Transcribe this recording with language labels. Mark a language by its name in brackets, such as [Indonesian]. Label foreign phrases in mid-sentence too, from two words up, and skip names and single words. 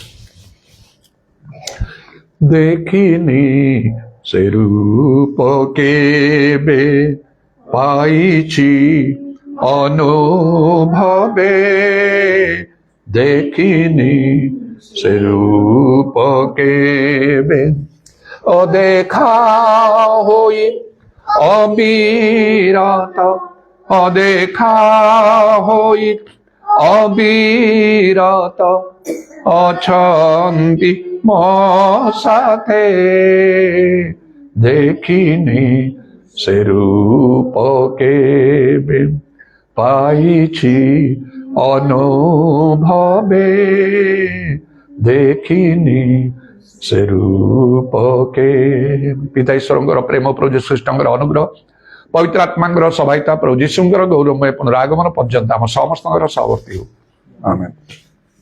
[Odia] ଦେଖିନି ସେ ରୂପ କେବେ ପାଇଛି ଅନୁଭବେ, ଦେଖିନି ସେ ରୂପ କେବେ ଅଦେଖା ହଇ ଅବିରତ, ଅଦେଖା ହଇ ଅବିରତ ଅଛନ୍ତି ମୋ ସାଥେ, ଦେଖିନି ସେ ରୂପ କେବେ ପାଇଛି ଅନୁଭବେ, ଦେଖିନି ସେ ରୂପ କେ। ପିତା ଈଶ୍ୱରଙ୍କର ପ୍ରେମ, ପ୍ରଭୁ ଯୀଶୁ ଖ୍ରୀଷ୍ଟଙ୍କର ଅନୁଗ୍ରହ, ପବିତ୍ର ଆତ୍ମାଙ୍କର ସହାୟତା, ପ୍ରଭୁ ଯୀଶୁଙ୍କର ଗୌରବମୟ ପୁନରାଗମନ ପର୍ଯ୍ୟନ୍ତ ଆମ ସମସ୍ତଙ୍କର ସହବର୍ତ୍ତୀ ହଉ, ଆମେନ୍।